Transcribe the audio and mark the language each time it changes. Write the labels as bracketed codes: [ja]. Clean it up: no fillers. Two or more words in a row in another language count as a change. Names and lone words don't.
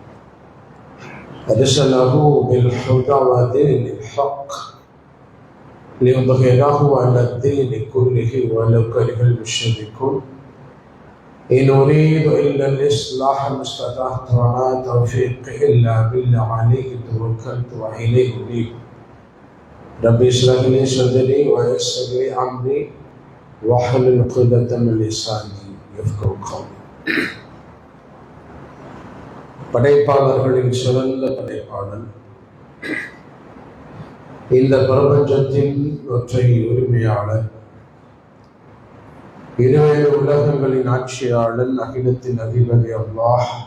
[ar] أرسله بالهدى ودين الحق ليظهره على الدين كله ولو كره المشركون إن أريد إلا الإصلاح ما استطعت وما توفيقي إلا بالله عليه توكلت وإليه أنيب ربي اشرح لي صدري ويسر لي أمري واحلل عقدة من لساني يفقهوا قولي. [ta] படைப்பாளர்களின் சிறந்த படைப்பாளன், இந்த பிரபஞ்சத்தின் ஒற்றை உரிமையாளர், இருவேறு உலகங்களின் ஆட்சியாளன், அகிலத்தின் அதிபதி அல்லாஹ்.